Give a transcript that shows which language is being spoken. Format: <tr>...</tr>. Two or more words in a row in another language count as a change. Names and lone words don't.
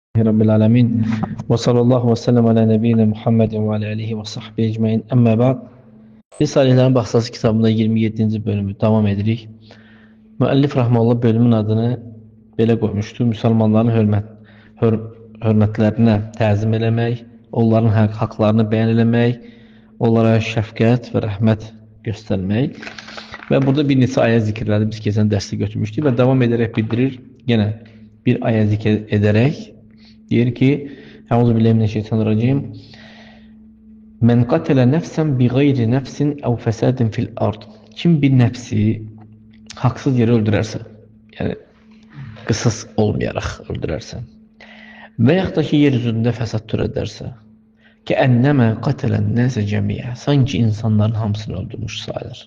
<ar>رب العالمين وصلى الله وسلم على نبينا محمد وعلى آله وصحبه أجمعين. أما بعد.</ar> <az>Risalelerin Baxsası kitabında 27-ci bölümü davam edirik. Müəllif rahmetullah bölümün adını belə qoymuşdu: Müsəlmanların hörmətlərinə təzim eləmək, onların haqlarını bəyan eləmək, onlara şəfqət və rəhmət göstərmək. Və burada bir neçə ayə zikirlədi. Biz keçən dərsdə götürmüşdük və davam edərək bildirir. Yenə bir ayə zikr edərək deyir ki:</az> <ar>أعوذ بالله من الشيطان الرجيم. من قتل نفسا بغير نفس أو فساد في الأرض.</ar> <tr>Kim bir nefsi haksız yere öldürerse, yani kısas olmayarak öldürerse veyahut da ki yeryüzünde fesat türederse, ki</tr> <ar>كأنما قتل الناس جميعا,</ar> <tr>sanki insanların hamısını öldürmüş sayılır.</tr>